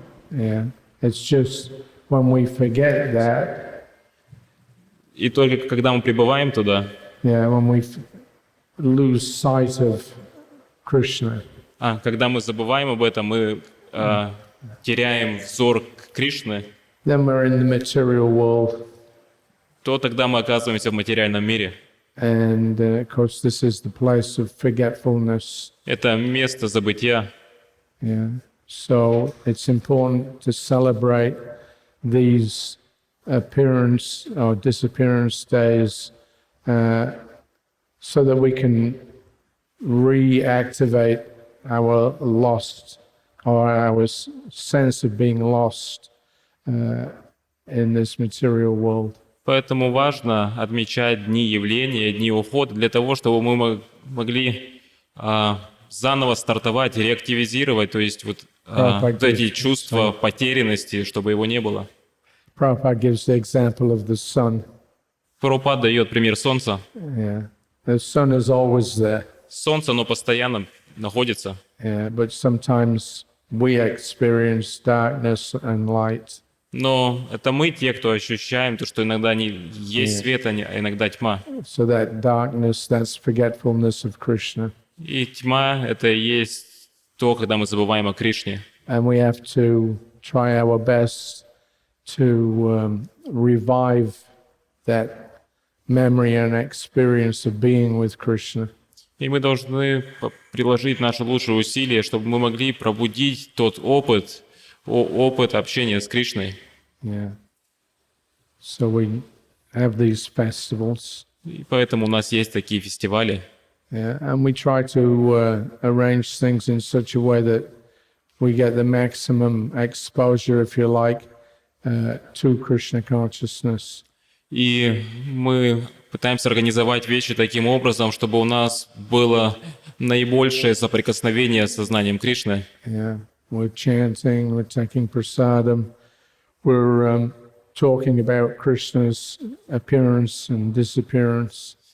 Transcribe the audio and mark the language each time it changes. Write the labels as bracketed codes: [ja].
[en] Yeah, it's just when we forget that, [ru] И только когда мы прибываем туда, [en] when we lose sight of Krishna, [ru] когда мы забываем об этом, мы теряем взор Кришны, [en] then we're in the material world. [ru] то тогда мы оказываемся в материальном мире. [en] And of course, this is the place of forgetfulness. [ru] Это место забытия. [en] Yeah. So it's important to celebrate these appearance or disappearance days so that we can reactivate our lost or our sense of being lost in this material world. [ru] Поэтому важно отмечать дни явления, дни ухода, для того, чтобы мы могли заново стартовать, реактивизировать, то есть вот эти чувства потерянности, чтобы его не было. [en] Prabhupada gives the example of the sun. [ru] Прабхупада дает пример солнца. [en] Yeah. The sun is always there. [ru] Солнце, оно постоянно находится. [en] Yeah, but sometimes we experience darkness and light. [ru] Но это мы те, кто ощущаем то, что иногда есть свет, а иногда тьма. [en] So that darkness, that's forgetfulness of Krishna. [ru] И тьма — это и есть то, когда мы забываем о Кришне. [en] And we have to try our best to revive that memory and experience of being with Krishna. [ru] И мы должны приложить наши лучшие усилия, чтобы мы могли пробудить тот опыт общения с Кришной. [en] Yeah. So we have these festivals. [ru] И поэтому у нас есть такие фестивали. [en] Yeah, and we try to arrange things in such a way that we get the maximum exposure, if you like, to Krishna consciousness. [ru] И мы пытаемся организовать вещи таким образом, чтобы у нас было наибольшее соприкосновение с сознанием Кришны. [en] Yeah, we're chanting, we're taking prasadam, we're talking about Krishna's appearance and disappearance.